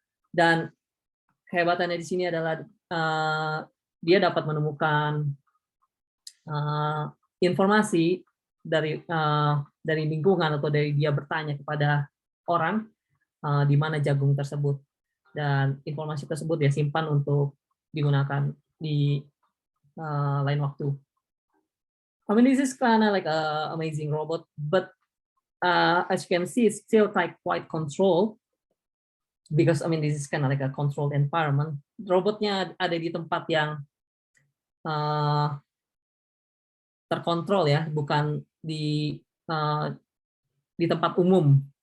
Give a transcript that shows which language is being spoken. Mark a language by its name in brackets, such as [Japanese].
[Indonesian] Dan kehebatannya di sini adalah dia dapat menemukan informasi dari lingkungan, atau dari dia bertanya kepada orang di mana jagung tersebut, dan informasi tersebut dia simpan untuk digunakan di lain waktu. [English] I mean, this is kind of like an amazing robot, but as you can see, it's still quite controlled, because I mean, this is kind of like a controlled environment. [Indonesian] Robotnya ada di tempat yang terkontrol ya, bukan di tempat umum.